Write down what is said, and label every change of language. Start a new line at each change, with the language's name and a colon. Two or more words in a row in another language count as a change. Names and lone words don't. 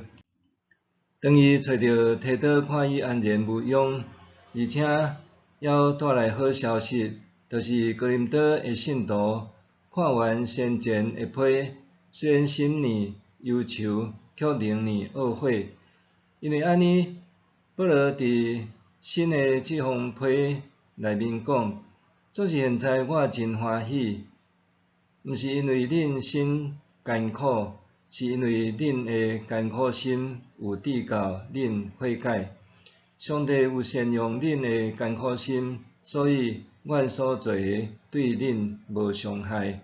Min Nan Chinese: 当伊找到提多，看伊安然无恙，而且还带来好消息，就是哥林多的信徒看完先前的批，虽然心里忧愁，却仍然懊悔，因为安尼，保罗伫新的这封批内面讲，做是现在我真欢喜，毋是因为恁心艰苦。是因为恁的艰苦心有抵到恁悔改，上帝有善用恁的艰苦心，所以阮所做的对恁无伤害。